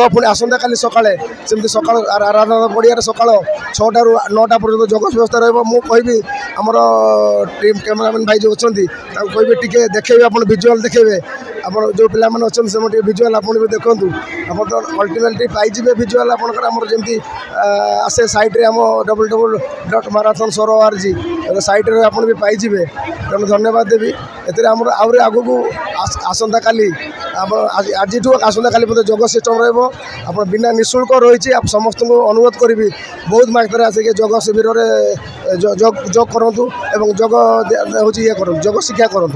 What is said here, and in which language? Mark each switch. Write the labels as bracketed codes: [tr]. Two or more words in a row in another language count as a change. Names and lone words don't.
[or] ପୁଣି ଆସନ୍ତାକାଲି ସକାଳେ ସେମିତି ସକାଳ ଆରାଧନା ପଡ଼ିଆରେ ସକାଳ 6ଟାରୁ 9ଟା ପର୍ଯ୍ୟନ୍ତ ଯୋଗ ବ୍ୟବସ୍ଥା ରହିବ। ମୁଁ କହିବି ଆମର [en] team cameraman [or] ଭାଇ ଯେଉଁ ଅଛନ୍ତି ତାଙ୍କୁ କହିବି ଟିକେ ଦେଖେଇବେ, ଆପଣ ଭିଜୁଆଲ୍ ଦେଖେଇବେ। ଆପଣ ଯେଉଁ ପିଲାମାନେ ଅଛନ୍ତି ସେମାନେ ଟିକେ ଭିଜୁଆଲ୍ ଆପଣ ବି ଦେଖନ୍ତୁ। ଆପଣ ତ ଅଲ୍ଟିମେଟଲି ପାଇଯିବେ ଭିଜୁଆଲ୍ ଆପଣଙ୍କର। ଆମର ଯେମିତି ଆସେ ସାଇଟ୍ରେ ଆମ www.marathon.org ସାଇଟ୍ରେ ଆପଣ ବି ପାଇଯିବେ। ତେଣୁ ଧନ୍ୟବାଦ ଦେବି। ଏଥିରେ ଆମର ଆହୁରି ଆଗକୁ ଆସନ୍ତାକାଲି ଆପଣ ଆଜିଠୁ ଆସନ୍ତାକାଲି ମଧ୍ୟ ଯୋଗ ସିଷ୍ଟମ୍ ରହିବ। ଆପଣ ବିନା ନିଃଶୁଳ୍କ ରହିଛି। ସମସ୍ତଙ୍କୁ ଅନୁରୋଧ କରିବି ବହୁତ ମାତ୍ରାରେ ଆସିକି ଯୋଗ ଶିବିରରେ ଯୋଗ କରନ୍ତୁ ଏବଂ ଯୋଗ ହେଉଛି ଇଏ କରନ୍ତୁ, ଯୋଗ ଶିକ୍ଷା କରନ୍ତୁ।